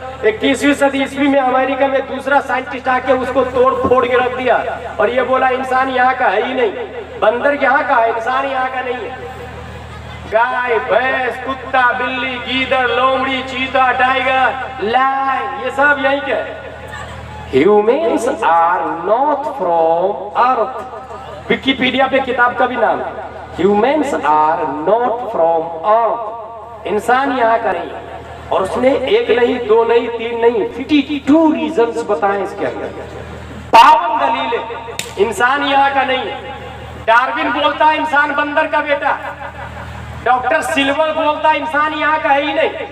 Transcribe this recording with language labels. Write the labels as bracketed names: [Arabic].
[Hindi] 21वीं सदी ईस्वी में अमेरिका में दूसरा साइंटिस्ट आके उसको तोड़ फोड़ के रख दिया और ये बोला इंसान यहाँ का है ही नहीं, बंदर यहाँ का है, इंसान यहाँ का नहीं है। गाय, भैंस, कुत्ता, बिल्ली, गीदड़, लोमड़ी, चीता, टाइगर, लायन, ये सब यहीं के हैं। [English] Humans are not from Earth. [Hindi] Wikipedia पे किताब का भी नाम है, Humans are not from Earth. इंसान यहाँ का नहीं। और उसने 1 नहीं, 2 नहीं, 3 नहीं, 52 रीजंस बताए इसके अंदर। 52 दलीलें इंसान यहाँ का नहीं। डार्विन बोलता है इंसान बंदर का बेटा, डॉक्टर सिल्वर बोलता है इंसान यहाँ का है ही नहीं।